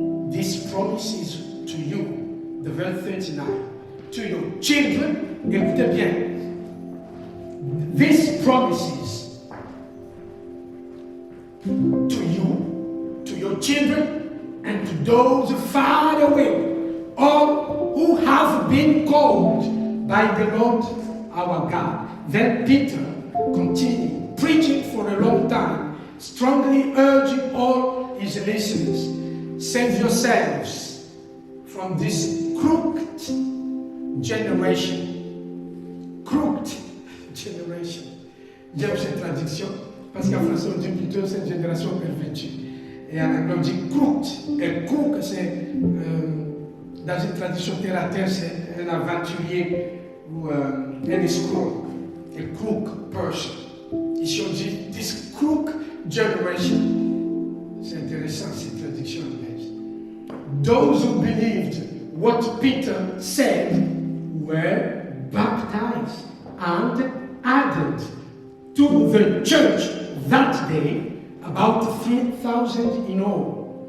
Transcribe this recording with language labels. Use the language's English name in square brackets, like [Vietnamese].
[English] This promises to you, the verse 39, to your children, [French] écoutez bien, [English] this promises to you, to your children, and to those far away, all who have been called by the Lord our God. Then Peter continued preaching for a long time, strongly urging all his listeners, save yourselves from this crooked generation. Crooked generation. [French] J'aime cette traduction parce qu'en français on dit plutôt cette génération pervertie. Et en anglais on dit crooked. Et crook, c'est dans une traduction terre à terre, c'est un aventurier ou un escroc. [English] A crook person. [French] Ici on dit [English] this crook generation. [French] C'est intéressant cette traduction anglaise. [English] Those who believed what Peter said were baptized and added to the church that day about 3,000 in all.